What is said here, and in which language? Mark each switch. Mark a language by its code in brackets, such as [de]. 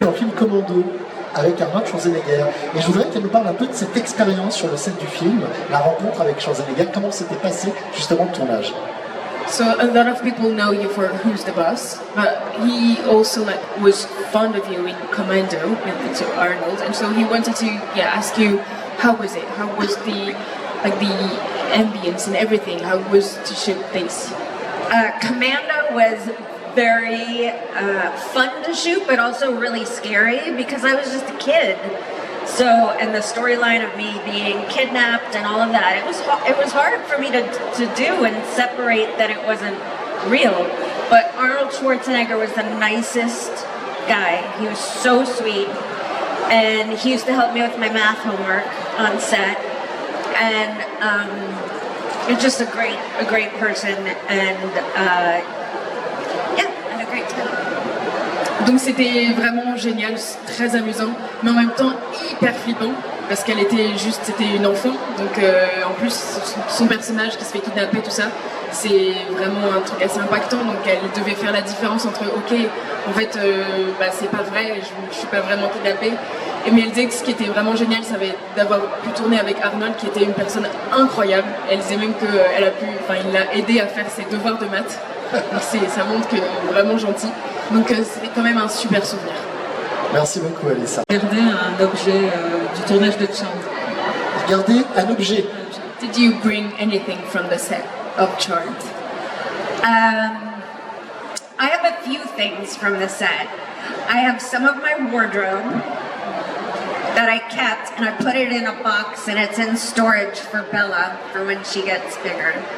[fr] dans le film Commando avec Arnold Schwarzenegger. Et je voudrais qu'elle nous parle un peu de cette expérience sur le set du film, la rencontre avec Schwarzenegger, comment s'était passé justement le tournage. [en] So a lot of people know you for Who's the Boss, but he also was fond of you in Commando to Arnold, and so he wanted to ask you how was it? How was the ambience and everything? How was to shoot this? Commando was very fun to shoot, but also really scary because I was just a kid. So, and the storyline of me being kidnapped and all of that, it was hard for me to do and separate that it wasn't real. But Arnold Schwarzenegger was the nicest guy. He was so sweet, and he used to help me with my math homework on set. And he was just a great person, and I had a great time. [fr] Donc c'était vraiment génial, très amusant, mais en même temps hyper flippant, parce qu'elle était juste, c'était une enfant, donc en plus son personnage qui se fait kidnapper, tout ça, c'est vraiment un truc assez impactant, donc elle devait faire la différence entre ok, en fait c'est pas vrai, je suis pas vraiment kidnappée, mais elle disait que ce qui était vraiment génial, ça avait d'avoir pu tourner avec Arnold, qui était une personne incroyable. Elle disait même qu'il l'a aidé à faire ses devoirs de maths, donc ça montre que vraiment gentil. Donc c'était quand même un super souvenir. Merci beaucoup, Alessa. Regardez un objet du tournage de Charmed. Regardez un objet. [en] Did you bring anything from the set of Charmed? I have a few things from the set. I have some of my wardrobe that I kept, and I put it in a box, and it's in storage for Bella for when she gets bigger.